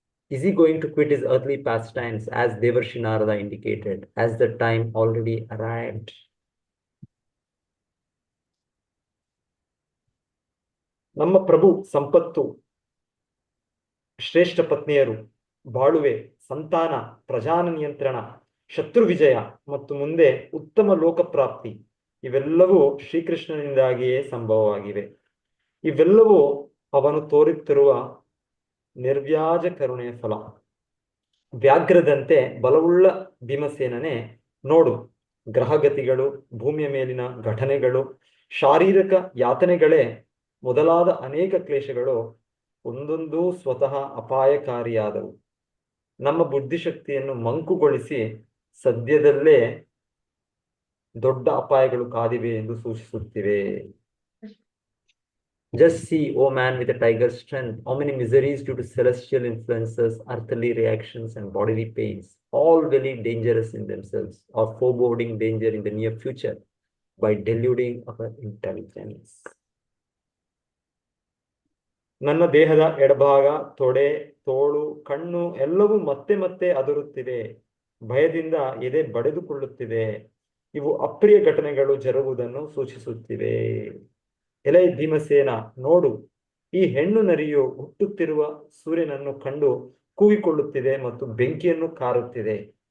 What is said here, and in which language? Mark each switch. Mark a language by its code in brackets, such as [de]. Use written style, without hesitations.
[en] Is he going to quit his earthly pastimes as Devarshi Narada indicated? Has the time already arrived? [kn] ನಮ್ಮ ಪ್ರಭು ಸಂಪತ್ತು, ಶ್ರೇಷ್ಠ ಪತ್ನಿಯರು, ಬಾಳುವೆ, ಸಂತಾನ, ಪ್ರಜಾನ ನಿಯಂತ್ರಣ, ಶತ್ರು ವಿಜಯ ಮತ್ತು ಮುಂದೆ ಉತ್ತಮ ಲೋಕಪ್ರಾಪ್ತಿ ಇವೆಲ್ಲವೂ ಶ್ರೀಕೃಷ್ಣನಿಂದಾಗಿಯೇ ಸಂಭವವಾಗಿವೆ. ಇವೆಲ್ಲವೂ ಅವನು ತೋರುತ್ತಿರುವ ನಿರ್ವ್ಯಾಜ ಕರುಣೆಯ ಫಲ. ವ್ಯಾಘ್ರದಂತೆ ಬಲವುಳ್ಳ ಭೀಮಸೇನನೇ ನೋಡು, ಗ್ರಹಗತಿಗಳು, ಭೂಮಿಯ ಮೇಲಿನ ಘಟನೆಗಳು, ಶಾರೀರಿಕ ಯಾತನೆಗಳೇ ಮೊದಲಾದ ಅನೇಕ ಕ್ಲೇಶಗಳು ಒಂದೊಂದೂ ಸ್ವತಃ ಅಪಾಯಕಾರಿಯಾದವು. ನಮ್ಮ ಬುದ್ಧಿಶಕ್ತಿಯನ್ನು ಮಂಕುಗೊಳಿಸಿ ಸದ್ಯದಲ್ಲೇ ದೊಡ್ಡ ಅಪಾಯಗಳು ಕಾದಿವೆ ಎಂದು ಸೂಚಿಸುತ್ತಿವೆ. [en] Just see, O man with a tiger's strength, how many miseries due to celestial influences, earthly reactions, and bodily pains, all very dangerous in themselves, are foreboding danger in the near future by deluding our intelligence. [kn] ನನ್ನ ದೇಹದ ಎಡಭಾಗ, ತೊಡೆ, ತೋಳು, ಕಣ್ಣು ಎಲ್ಲವೂ ಮತ್ತೆ ಮತ್ತೆ ಅದರುತ್ತಿದೆ. ಭಯದಿಂದ ಎದೆ ಬಡಿದುಕೊಳ್ಳುತ್ತಿದೆ. ಇವು ಅಪ್ರಿಯ ಘಟನೆಗಳು ಜರುಗುವುದನ್ನು ಸೂಚಿಸುತ್ತಿವೆ. ಎಲೈ ಭೀಮಸೇನ, ನೋಡು, ಈ ಹೆಣ್ಣು ನರಿಯು ಹುಟ್ಟುತ್ತಿರುವ ಸೂರ್ಯನನ್ನು ಕಂಡು ಕೂಗಿಕೊಳ್ಳುತ್ತಿದೆ ಮತ್ತು ಬೆಂಕಿಯನ್ನು ಕಾರುತ್ತಿದೆ.